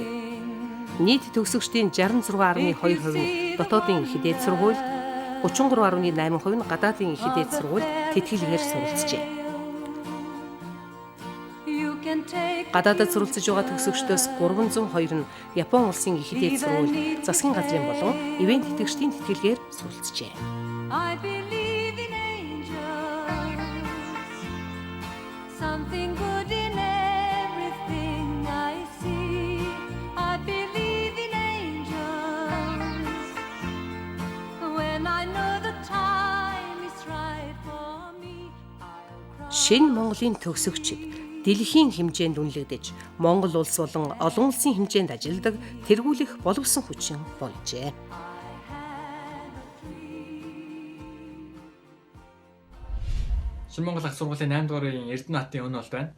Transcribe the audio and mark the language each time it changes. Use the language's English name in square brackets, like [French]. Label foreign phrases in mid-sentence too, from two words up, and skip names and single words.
[Mongolian] Нийт төгсөгчдийн 66.2% нь дотоодын их дээд сургуульд, 33.8% нь гадаадын их дээд сургуульд тэтгэлгээр суралцжээ. Гадаадд суралцж байгаа төгсөгчдөөс 302 нь Япон улсын их дээд сургууль, засгийн газрын болон ивент тэтгэгчдийн тэтгэлгээр суралцжээ. [English] Something good in everything I see. I believe in angels. When I know the time is right for me. [Mongolian] Шинэ Монголын төгсөгчид дэлхийн хэмжээнд үнэлэгдэж, Монгол улс болон олон улсын хэмжээнд ажилладаг тэргүүлэх боловсон хүчин болжээ. Шинэ Монгол ах сургуулийн 8 дугаар үеийн Эрдэнэ хотын өнө бол байна.